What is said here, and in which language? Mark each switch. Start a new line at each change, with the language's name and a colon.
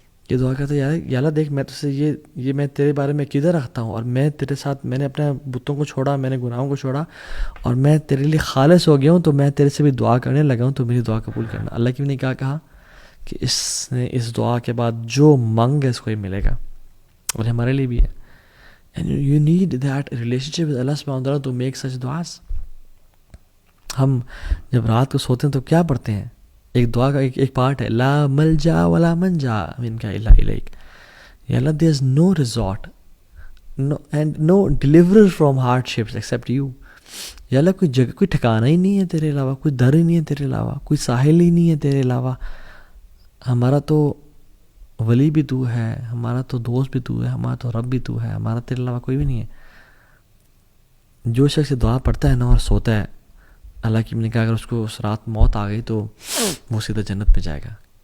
Urdu: یہ دعا کرتا ہے یا اللہ دیکھ میں تجھ سے یہ میں تیرے بارے میں عقیدہ رکھتا ہوں اور میں تیرے ساتھ میں نے اپنے بتوں کو چھوڑا، میں نے گناہوں کو چھوڑا اور میں تیرے لیے خالص ہو گیا ہوں، تو میں تیرے سے بھی دعا کرنے لگا ہوں، تو میری دعا قبول کرنا. اللہ کی نے کیا کہا کہ اس نے اس دعا کے بعد جو مانگ ہے اس کو ہی ملے گا. اور ہمارے لیے بھی ہے.
English: And you need that relationship with Allah subhanahu wa ta'ala to make such du'as.
Urdu: ہم جب رات کو سوتے ہیں تو کیا پڑھتے ہیں؟ ایک دعا کا ایک پارٹ ہے
Arabic: لا ملجا ولا منجا منک الا الیک.
Urdu: یا اللہ
English: there is no resort and no deliverer from hardships except you.
Urdu: یا اللہ کوئی جگہ، کوئی ٹھکانہ ہی نہیں ہے تیرے علاوہ، کوئی در ہی نہیں ہے تیرے علاوہ، کوئی ساحل ہی نہیں ہے تیرے علاوہ. ہمارا تو ولی بھی تو ہے، ہمارا تو دوست بھی تو ہے، ہمارا تو رب بھی تو ہے، ہمارا تیرے علاوہ کوئی بھی نہیں ہے. جو شخص دعا پڑھتا ہے نا اور سوتا ہے، اللہ کی نے کہا اگر اس کو اس رات موت آ گئی تو وہ سیدھا جنت پہ جائے گا.